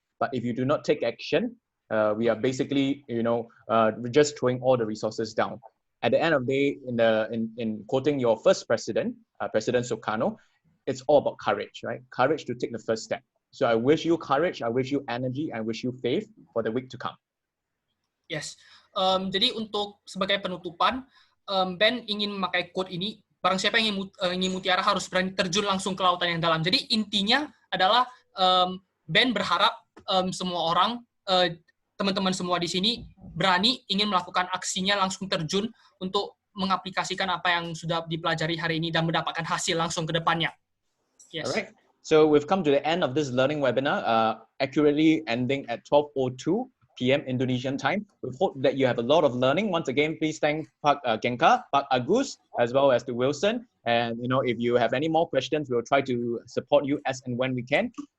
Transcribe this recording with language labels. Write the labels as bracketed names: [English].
[English] But if you do not take action, we are basically, just throwing all the resources down. At the end of the day, in quoting your first president, President Sukarno, it's all about courage, right? Courage to take the first step. So I wish you courage, I wish you energy, I wish you faith for the week to come. Yes. [Indonesian] Jadi untuk sebagai penutupan, Ben ingin memakai quote ini, barang siapa yang ingin mutiara harus berani terjun langsung ke lautan yang dalam. Jadi intinya adalah Ben berharap semua orang, teman-teman semua di sini berani ingin melakukan aksinya, langsung terjun untuk mengaplikasikan apa yang sudah dipelajari hari ini dan mendapatkan hasil langsung ke depannya. [English] Yes. Alright. So we've come to the end of this learning webinar, accurately ending at 12:02 p.m. Indonesian time. We hope that you have a lot of learning. Once again, please thank Pak Gencar, Pak Agus, as well as to Wilson. And if you have any more questions, we'll try to support you as and when we can.